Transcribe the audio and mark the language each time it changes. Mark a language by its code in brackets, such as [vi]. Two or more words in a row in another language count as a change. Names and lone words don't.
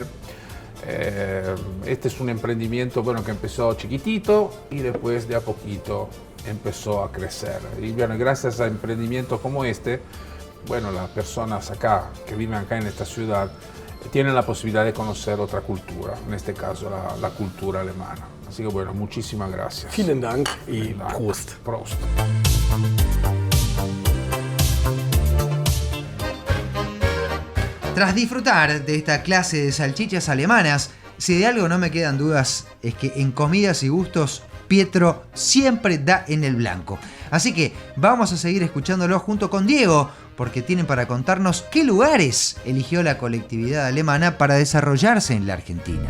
[es] Este es un emprendimiento bueno, que empezó chiquitito y después de a poquito empezó a crecer. Y bueno, gracias a emprendimientos como este, bueno, las personas acá, que viven acá en esta ciudad, tienen la posibilidad de conocer otra cultura, en este caso la cultura alemana. Así que bueno, muchísimas gracias. [de] Vielen Dank y Dank. Prost. Prost. [es] Tras disfrutar de esta clase de salchichas alemanas, si de algo no me quedan dudas es que en comidas y gustos Pietro siempre da en el blanco. Así que vamos a seguir escuchándolo junto con Diego, porque tienen para contarnos qué lugares eligió la colectividad alemana para desarrollarse en la Argentina.